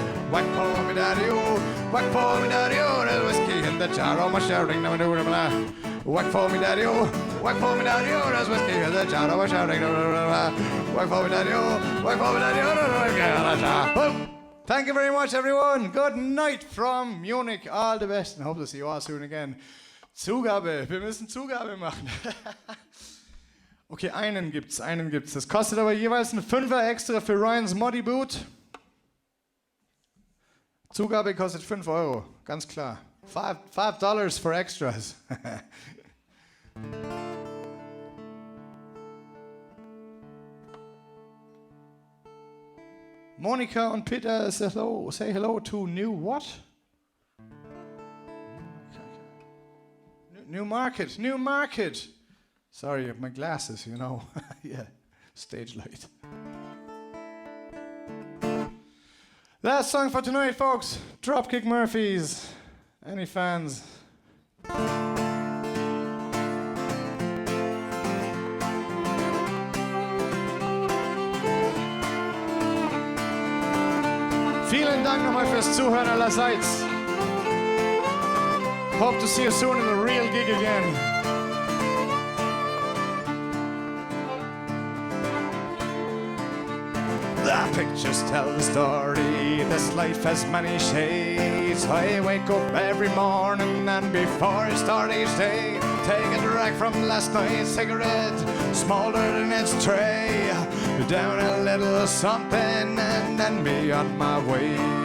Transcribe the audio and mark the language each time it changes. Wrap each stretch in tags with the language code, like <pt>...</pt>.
<en>Whack for me daddy-o, whack for me daddy-o, there's whiskey in the jar, oh my shouting dama-doo dama-da. Whack for me daddy-o, whack for me daddy-o, there's whiskey in the jar, oh my shouting dama-doo-dama-da. Whack for me daddy-o, whack for me daddy-o, there's whiskey in the jar. Thank you very much, everyone. Good night from Munich. All the best and hope to see you all soon again.</en> <de>Zugabe. Wir müssen Zugabe machen. Okay, einen gibt's. Das kostet aber jeweils ein Fünfer extra für Ryans Muddy Boot. Zugabe kostet 5 Euro, ganz klar.</de> <en>$5 for extras. Monica and Peter say hello to New what? New Market. Sorry, my glasses, you know. Yeah, stage light. Last song for tonight, folks. Dropkick Murphys. Any fans?</en> <de>Vielen Dank nochmal fürs Zuhören allerseits.</de> <en>Hope to see you soon in a real gig again. The pictures tell the story. This life has many shades. I wake up every morning and before I start each day, take a drag from last night's cigarette, smaller than its tray, down a little something and then be on my way.</en>